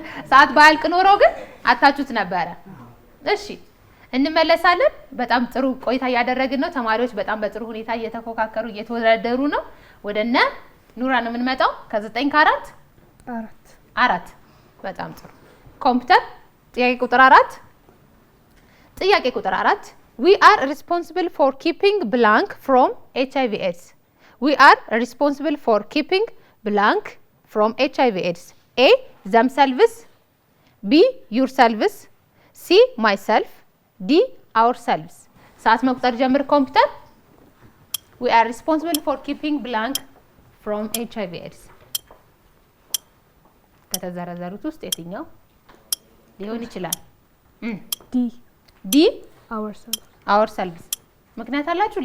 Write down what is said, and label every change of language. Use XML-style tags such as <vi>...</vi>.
<am>ሰዓት ባያልቅ ኖሮ ግን አታችሁት ነበረ። እሺ እንመለሳለን። በጣም ጥሩ ቆይታ እያደረግን ነው። ተማሪዎች በጣም በጥሩ ሁኔታ እየተፎካከሩ እየተወዳደሩ ነው። ወደነ ኑራ ነው የምንመጣው። ከ9 ከ4 4 በጣም ጥሩ። ኮምፒውተር ጥያቄ ቁጥር 4 ጥያቄ ቁጥር 4</am> <en>we are responsible for keeping blank from HIV/AIDS. We are responsible for keeping blank from HIV/AIDS. A themselves, B yourselves, C myself, D ourselves.</en> <am>ሰዓት መቁጠር ጀምር ኮምፒውተር።</am> <en>we are responsible for keeping blank from HIV/AIDS.</en> <am>ከተዘረዘሩት ውስጥ የትኛው ሊሆን ይችላል? ዲ ourselves ምክንያት አላችሁ?</am>